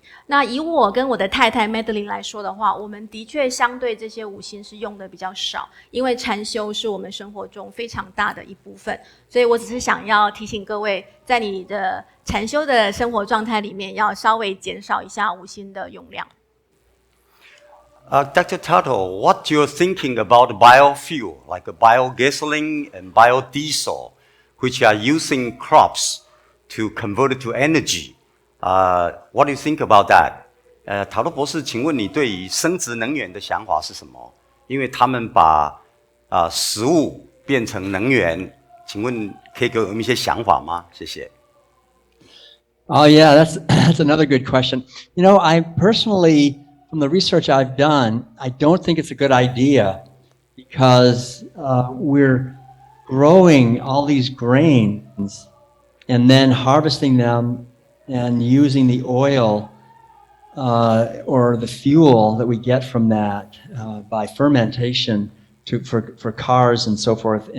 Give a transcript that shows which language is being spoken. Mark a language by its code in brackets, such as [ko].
[zh] 那以我跟我的太太 Madeline 来说的话，我们的确相对这些五辛是用的比较少，因为禅修是我们生活中非常大的一部分，所以我只是想要提醒各位，在你的禅修的生活状态里面，要稍微减少一下五辛的用量。 [en] Dr. Tuttle, what you're thinking about biofuel, like biogasoline and biodiesel, which are using crops to convert it to energy?What do you think about that? [zh] 塔洛博士，请问你对于生质能源的想法是什么？因为他们把食物变成能源，请问可以给我们一些想法吗？谢谢。 [en] Oh yeah, that's another good question. You know, I personally, from the research I've done, I don't think it's a good idea because we're growing all these grains and then harvesting them and using the oil or the fuel that we get from that by fermentation for cars and so forth.